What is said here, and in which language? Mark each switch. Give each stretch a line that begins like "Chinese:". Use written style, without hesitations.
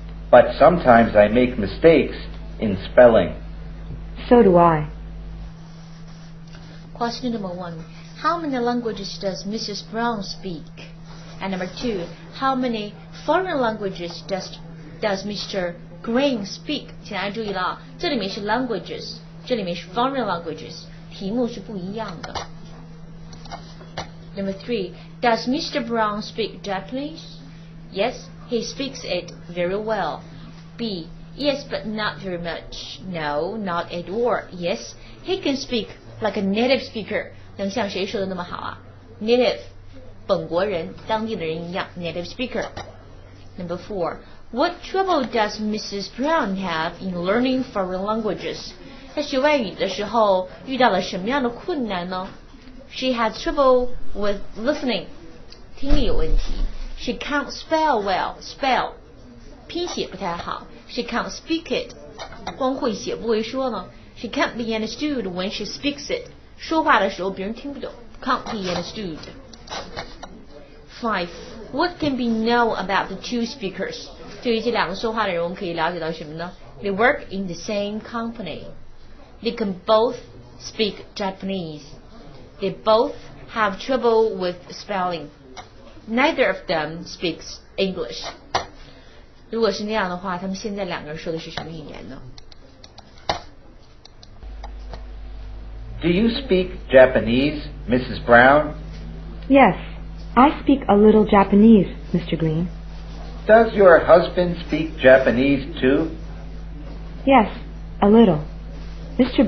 English: But sometimes I make mistakes in spelling. So do I. Question number 1. How many languages does Mrs. Brown speak? And number 2. How many foreign languages does Mr. Green speak?
Chinese: 请大家注意了啊，这里面是 languages， 这里面是
English: foreign languages，
Chinese: 题目是不一样的。
English: Number 3. Does Mr. Brown speak Japanese? Yes, he speaks it very well. B. Yes, but not very much. No, not at all. Yes, he can speak like a native speaker.
Chinese: 能像谁说的那么好啊 ？Native， 本国人、当地的人一样 ，
English: native speaker. Number 4. What trouble does Mrs. Brown have in learning foreign languages?
Chinese: 在学外语的时候遇到了什么样的困难呢 ？
English: She had trouble with listening.
Chinese: 听力有问题。
English: She can't spell well.
Chinese: Spell 拼写不太好。
English: She can't speak it.
Chinese: 光会写不会说呢
English: ？She can't be understood when she speaks it.
Chinese: 说话的时候别人听不懂 ，
English: can't be understood. 5. What can be known about the 2 speakers?
Chinese: 对于这两个说话的人，我们可以了解到什么呢 ？
English: They work in the same company. They can both speak Japanese. They both have trouble with spelling. Neither of them speaks English.
Chinese: 如果是那样的话，他们现在两个人说的是什么语言呢？
English: Do you speak Japanese, Mrs. Brown? Yes, I speak a little Japanese, Mr. Green. Does your husband speak Japanese too? Yes, a little. Mr.